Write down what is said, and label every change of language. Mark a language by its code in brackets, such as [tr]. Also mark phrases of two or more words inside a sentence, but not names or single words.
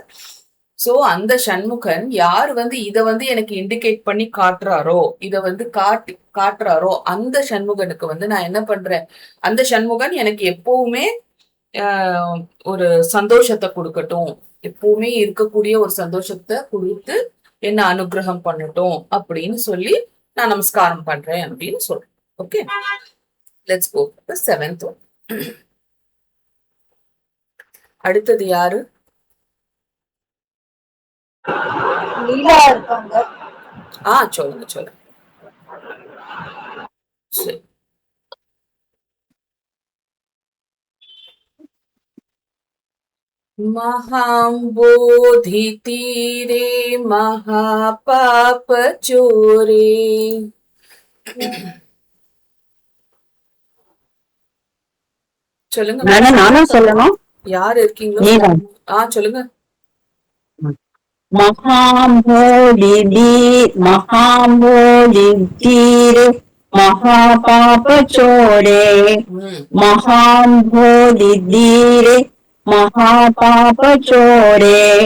[ta] சோ அந்த சண்முகன் யார் வந்து இத வந்து எனக்கு இண்டிகேட் பண்ணி காட்டுறாரோ, இத வந்து காட்டுறாரோ அந்த சண்முகனுக்கு வந்து நான் என்ன பண்றேன், அந்த சண்முகன் எனக்கு எப்பவுமே ஒரு சந்தோஷத்தை கொடுக்கட்டும், எப்பவுமே இருக்கக்கூடிய ஒரு சந்தோஷத்தை கொடுத்து என்ன அனுகிரகம் பண்ணட்டும் அப்படின்னு சொல்லி நான் நமஸ்காரம் பண்றேன் அப்படின்னு சொல்றேன். ஓகே, [en] Let's go to 7th one. [ta] அடுத்தது யாரு? சொல்லுங்க சொல்லுங்க. சரி, [sa] महाम्बोधि तीरे महापाप चोरे. [ta] சொல்லுங்க, நானும் சொல்லணும். யார் இருக்கீங்களோ சொல்லுங்க. [sa] महाम्बोधि तीरे महापाप चोरे, महाम्बोधि तीरे महापाप चोरे,